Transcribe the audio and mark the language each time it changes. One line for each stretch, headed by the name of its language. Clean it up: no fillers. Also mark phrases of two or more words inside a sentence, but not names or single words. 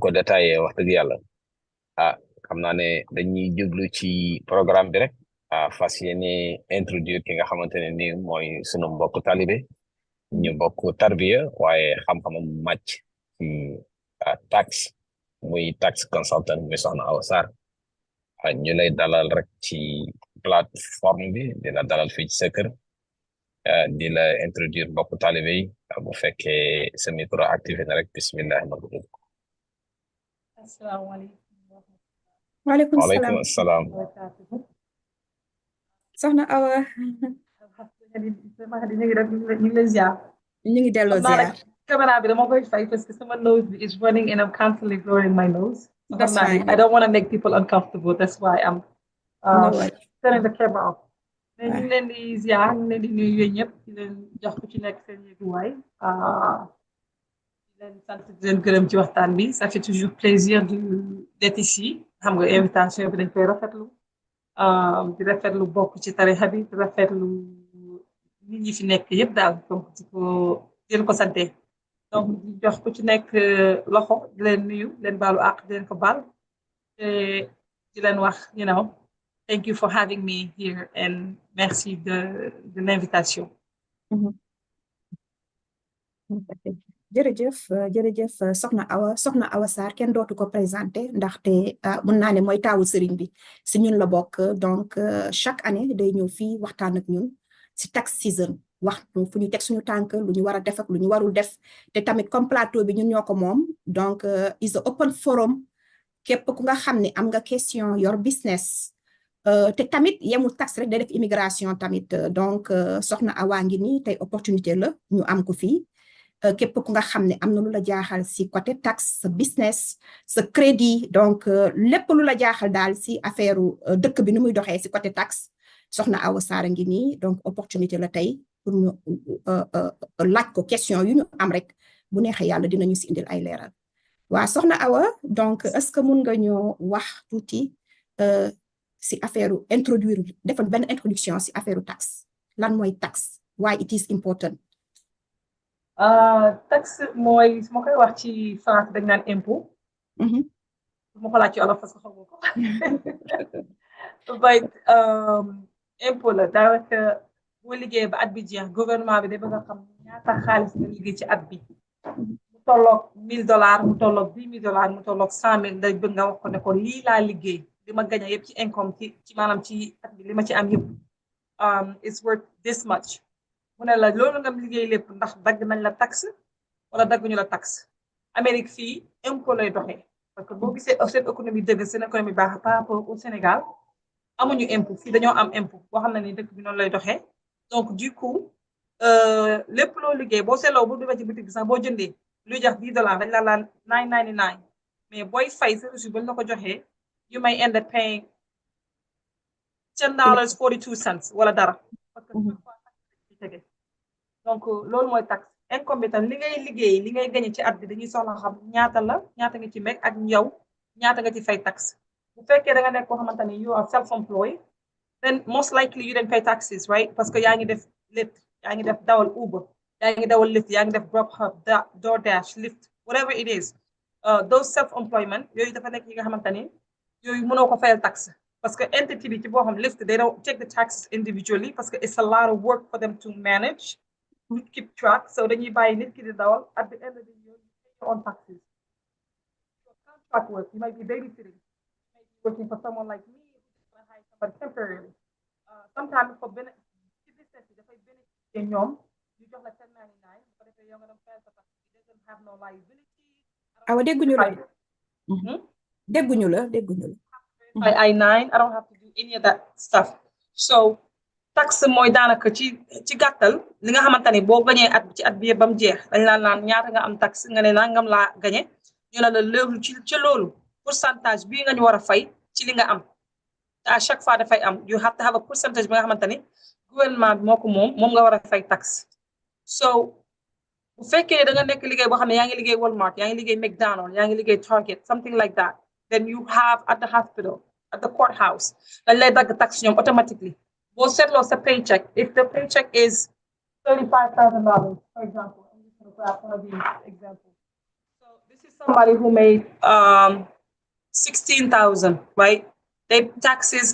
Wolof: ko détaillé wax dëgg yàlla xam naa ne dañuy jublu ci programme bi rek fas yéene introduire ki nga xamante ne ni mooy sunu mbokk talibé ñu bokk tarbiya waaye xam-xamam màcc ci tax muy tax consultant muy soxna Awa Sarr ñu lay dalal rek ci plateforme bi di la dalal fii ci sa kër di la introduire mbokk talibé yi bu fekkee sa micro activé na rek bismillah asalaamaaleykum. waaleykum salaam. soxna Awa. ñu ngi lay ziar. ñu ngi delloo ziar. Camera bi dama koy fay
French: parce que
English: sama nose is running and I'm constantly blowing my nose. That's fine. I don't want to make people uncomfortable. That's why I'm turning the camera off.
Wolof: mais ñu ngi leen di ziar ñu ngi leen di nuyu yéen ñëpp di leen jox ku ci nekk seen yëguwaay di leen sant di leen gërëm ci waxtaan bi
French: ça fait toujours plaisir d'être ici
Wolof: xam nga invitation bi dañ koy rafetlu di rafetlu bokk ci tarixa bi di rafetlu nit ñi fi nekk yëpp daal donc di leen ko sante donc di jox ku ci nekk loxo di leen nuyu leen baalu àq di leen ko baal te di leen wax
English: thank you for having me here
Wolof: and
French: merci de l'invitation.
Wolof: jërëjëf soxna Awa Sarr kenn dootu ko présenté ndaxte mun naa ne mooy taawu sëriñ bi si ñun la bokk donc
French: chaque année
Wolof: day ñëw fii waxtaan ak ñun si tax season wax fu ñu teg suñu tànk lu ñu war a def ak lu ñu warul def te tamit
French: comme plateau
Wolof: bi ñun ñoo ko moom donc
English: is a open forum
Wolof: képp ku nga xam ne am nga question yor business te tamit yemul tax rek day def immigration tamit donc soxna Awa ngi nii tey opportunité la ñu am ko fii képp ku nga xam ne am na lu la jaaxal si côté taxe sa business sa crédit donc lépp lu la jaaxal daal si affaire dëkk bi nu muy doxee si côté taxe soxna Awa Sarr ngi nii donc opportunité la tey pour ñu laaj ko question yu ñu am rek bu neexee yàlla dinañu si indil ay leeral waa soxna Awa donc
French: est-ce que
Wolof: mun nga ñoo wax tuuti si affaire introduire defal benn introduction si affaire taxe lan mooy taxe
English: why it is important.
Wolof: Taxe mooy su ma koy wax ci France dañ naan impôt. su ma ko laaj ci olof
French: parce que
Wolof: xaw ma ko. but impôt la daanaka boo liggéey ba at bi jeex gouvernement bi day bëgg a xam ñaata xaalis nga liggéey ci at bi. mu tolloog $1000 mu tolloog $10,000 mu tolloog $100,000 day bëgg nga wax ko ne ko lii laa liggéey li ma gañe yëpp ci income ci maanaam ci at bi li ma ci am yëpp
English: it's worth this much.
Wolof: mu ne la loolu nga liggéey lépp ndax dagg nañ la taxe wala dagguñu la taxe Amérique fii impôt lay doxee
French: parce que
Wolof: boo gisee seen économie dëgg seen économie baax
French: par rapport au Sénégal
Wolof: amuñu impôt fii dañoo am impôt boo xam ne ni dëkk bi noonu lay doxee
French: donc du coup
Wolof: lépp loo liggéey boo seetloo bu demee ci boutique bi sax boo jëndee luy jax $10 dañ la laan $9.99 mais booy fay sa reçu bañ la ko joxee
English: you may end up paying
Wolof: $10.42 wala dara
French: parce que
Wolof: donc loolu mooy taxe income bi tam li ngay liggéey li ngay gañe ci at bi dañuy soxla xam ñaata la ñaata nga ci meg ak yow ñaata nga ci fay taxe bu fekkee da nga nekk koo xamante ni
English: you are self-employed then most likely you don't pay taxes right
French: parce que
Wolof: yaa ngi def Lyft yaa ngi def dawal Uber yaa ngi dawal Lyft yaa ngi def Grubhub DoorDash Lyft
English: whatever it is those self-employment
Wolof: yooyu dafa nekk yi nga xamante ni yooyu mënoo ko fayal taxe
French: parce que
Wolof: entity bi ci boo xam Lyft
English: they don't take the taxes individually
French: parce que
English: it's a lot of work for them to manage to keep track so
Wolof: dañuy bàyyi nit ki di dawal
English: at the end of the year you pay your own taxes. So contract work you might be babysitting, you might be working for someone like me, you hire somebody temporarily. Sometimes for benefit
Wolof: ci business bi dafay bénéficier ñoom ñu jox la $10.99 bu ko defee yow nga dem fayal sa tax
English: it doesn't have no liability.
Wolof: Awa dégguñu la dégguñu la fay I-9
English: I don't have to do any of that stuff
Wolof: so taxe mooy daanaka ci gàttal li nga xamante ni boo gañee at ci at bi yëpp ba mu jeex dañ la naan ñaata nga am taxe nga ne nangam laa gañe ñu ne la loolu ci loolu pourcentage bii nga ñu war a fay ci li nga am te
French: à chaque fois
Wolof: dafay am
English: you have to have a percentage
Wolof: bi nga xamante ni gouvernement bi moo ko moom nga war a fay taxe so bu fekkee da nga nekk liggéey boo xam ne yaa ngi liggéey Walmart yaa ngi liggéey McDonald yaa ngi liggéey Target
English: something like that then you have at the hospital at the courthouse
Wolof: dañ lay dagg taxe ñoom automatically boo seetloo sa paycheck
English: if the paycheck is $35,000 for example I'm just going to grab one of these examples so this is somebody who made $16,000 right they taxes